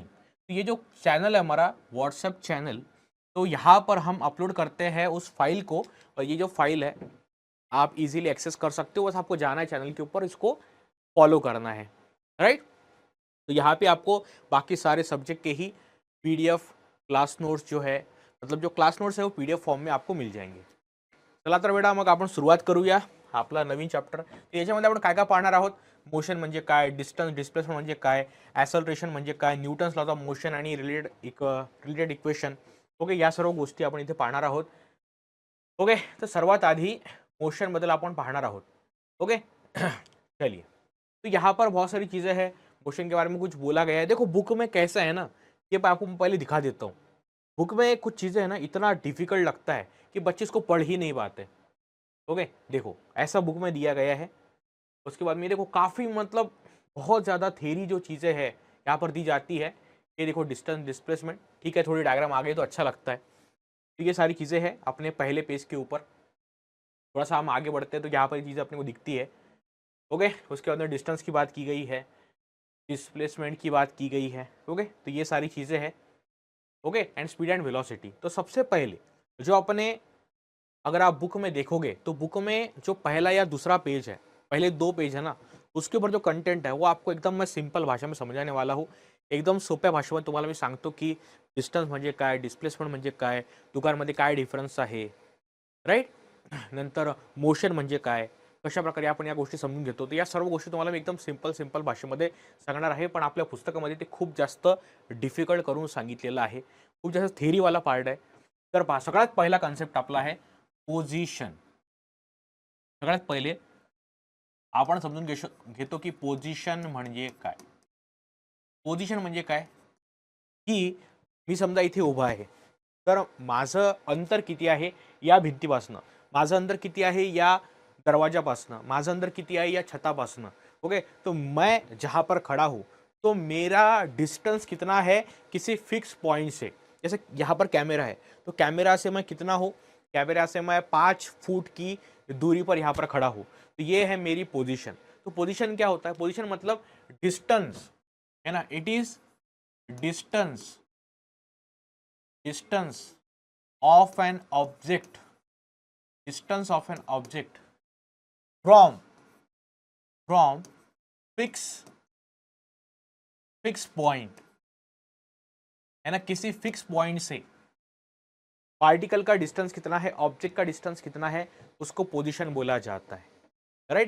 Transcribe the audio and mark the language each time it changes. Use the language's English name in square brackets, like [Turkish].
[Hindi] तो ये जो चैनल है हमारा व्हाट्सएप चैनल, तो यहाँ पर हम अपलोड करते हैं उस फाइल को, और ये जो फाइल है आप इजीली एक्सेस कर सकते हो. बस आपको जाना है चैनल के ऊपर, इसको फॉलो करना है, राइट. तो यहाँ पे आपको बाकी सारे सब्जेक्ट के ही PDF क्लास नोट्स जो है, मतलब जो क्लास नोट्स है वो PDF फॉर्म में आपको मिल जाएंगे. [Marathi] चला तर बेटा मग आपण सुरुवात करूया आपला नवीन चॅप्टर. तर याच्यामध्ये आपण काय काय पाहणार आहोत. मोशन म्हणजे काय, डिस्टन्स डिस्प्लेसमेंट म्हणजे काय, ॲसलरेशन म्हणजे काय, न्यूटन्स लॉज ऑफ मोशन आणि रिलेटेड इक्वेशन. ओके, या सर्व गोष्टी आपण इथे पाहणार आहोत. ओके, तर सर्वात आधी मोशन बद्दल आपण पाहणार आहोत. [Hindi] ओके चलिए, तो यहाँ पर बहुत सारी चीज़ें हैं. मोशन के बारे में कुछ बोला गया है. देखो बुक में कैसा है ना, ये आपको पहले दिखा देता हूँ. बुक में कुछ चीज़ें है ना इतना डिफिकल्ट लगता है कि बच्चे इसको पढ़ ही नहीं पाते. ओके, देखो ऐसा बुक में दिया गया है. उसके बाद में देखो काफ़ी, मतलब बहुत ज़्यादा थेरी जो चीज़ें हैं यहाँ पर दी जाती है. ये देखो डिस्टेंस डिस्प्लेसमेंट, ठीक है, थोड़ी डायग्राम आ गई तो अच्छा लगता है. तो ये सारी चीज़ें हैं अपने पहले पेज के ऊपर. थोड़ा सा हम आगे बढ़ते हैं तो यहाँ पर चीज़ें अपने को दिखती है. ओके, उसके बाद में डिस्टेंस की बात की गई है, डिस्प्लेसमेंट की बात की गई है. ओके, तो ये सारी चीज़ें हैं. Okay, and speed and velocity. तो सबसे पहले जो अपने, अगर आप बुक में देखोगे तो बुक में जो पहला या दूसरा पेज है, पहले 2 पेज है ना, उसके ऊपर जो कंटेंट है वो आपको एकदम मैं सिंपल भाषा में समझाने वाला हूँ. [Marathi] एकदम सोप्या भाषेमध्ये तुम्हाला मी सांगतो की डिस्टन्स म्हणजे काय, डिस्प्लेसमेंट म्हणजे काय, दोघांमध्ये काय डिफरन्स आहे, राईट. नंतर मोशन म्हणजे काय, कशा प्रकारे आपण या गोष्टी समजून घेतो. तर या सर्व गोष्टी तुम्हाला मी एकदम सिंपल भाषेमध्ये सांगणार आहे. पण आपल्या पुस्तकामध्ये ते खूप जास्त डिफिकल्ट करून सांगितलेलं आहे. खूप जास्त थेरीवाला पार्ट आहे. तर पहा, सगळ्यात पहिला कॉन्सेप्ट आपला आहे पोझिशन. सगळ्यात पहिले आपण समजून घेतो की पोझिशन म्हणजे काय. पोझिशन म्हणजे काय की मी समजा इथे उभा आहे, तर माझं अंतर किती आहे या भिंतीपासनं, माझं अंतर किती आहे या दरवाजापासनं, माझं अंतर किती आहे या छतापासनं. [Hindi] ओके, तो मैं जहाँ पर खड़ा हूँ तो मेरा डिस्टेंस कितना है किसी फिक्स पॉइंट से. जैसे यहाँ पर कैमरा है तो कैमरा से मैं कितना हूँ, कैमरा से मैं 5 फुट की दूरी पर यहाँ पर खड़ा हूँ. तो ये है मेरी पोजीशन. तो पोजीशन क्या होता है, पोजीशन मतलब डिस्टेंस है ना, [English] it is distance distance of an object, distance of an object from fix point, [Hindi] है ना, किसी फिक्स पॉइंट से पार्टिकल का डिस्टेंस कितना है, ऑब्जेक्ट का डिस्टेंस कितना है, उसको पोजीशन बोला जाता है, राइट.